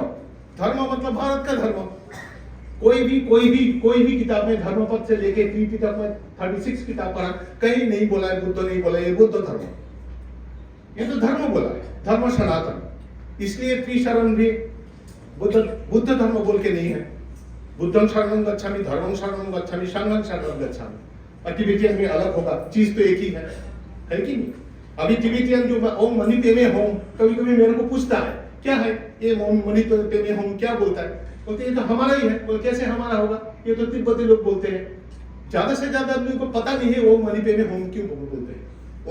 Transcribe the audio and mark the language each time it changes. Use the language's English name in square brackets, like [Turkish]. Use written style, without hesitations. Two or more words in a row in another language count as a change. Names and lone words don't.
[Hindi] धर्म मतलब भारत का धर्म। कोई भी किताब में धर्मपद से लेके त्रिपिटक में 36 किताब पढ़ा, कहीं नहीं बोला है, बुद्ध नहीं बोला ये बुद्ध धर्म, ये तो धर्म बोला है, धर्म सनातन। इसलिए त्रिशरण भी बुद्ध धर्म बोल के नहीं है। [Pali] बुद्धं शरणं गच्छामि, धर्मं शरणं गच्छामि, संघं शरणं गच्छामि। [Hindi] टिबेटियन में अलग होगा, चीज तो एक ही है कि नहीं? अभी टिबेटियन जो [Sanskrit] ओम मनी पेमे होम, [Hindi] कभी मेरे को पूछता है क्या है ये [Sanskrit] ओम मनी पेमे होम, [Hindi] क्या बोलता है? बोलते ये तो हमारा ही है। बोल कैसे हमारा होगा, ये तो तिब्बती लोग बोलते हैं। ज्यादा से ज्यादा आदमी को पता नहीं है [Sanskrit] ओम मनी पेमे होम [Hindi] क्यों बोलते हैं।